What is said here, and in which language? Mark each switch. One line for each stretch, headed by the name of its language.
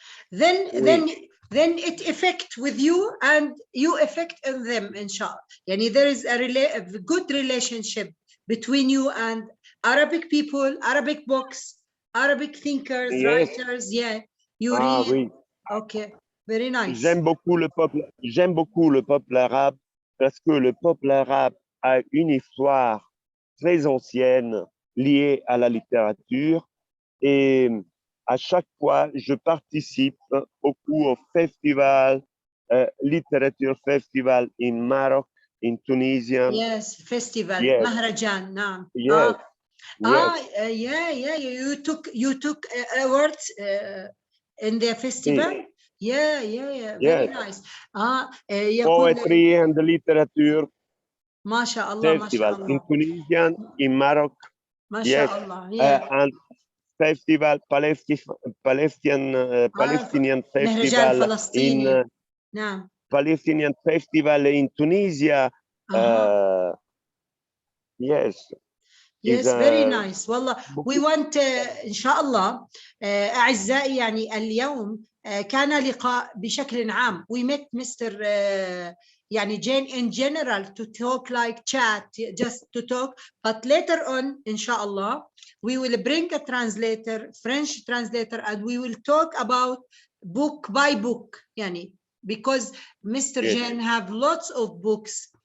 English: Then it affect with you and you affect in them, inshallah. Yani there is a good relationship between you and Arabic people, Arabic books, Arabic thinkers, writers. Yeah, you read. Oui. Okay, very nice.
French: J'aime beaucoup le peuple arabe parce que le peuple arabe a une histoire très ancienne liée à la littérature, et à chaque fois, je participe beaucoup au festival,
English: literature festival in Maroc, in Tunisia. Yes, festival, Mahrajan. No. Yes. You took awards in the festival. Yeah. Very nice. Poetry and literature. MashaAllah. Festival in Tunisia, in Maroc. MashaAllah. Yes. And festival, Palestinian festival in Palestinian festival in Tunisia. Yes. Yes, very nice.
Arabic: والله
English: we want
Arabic: إن شاء الله أعزائي يعني اليوم كان لقاء بشكل عام.
English: We met Mr. يعني Jane in general to talk like chat, just to talk. But later on,
Arabic: إن شاء الله,
English: we will bring a translator, French translator, and we will talk about book by book. يعني because Mr. Jane have lots of books.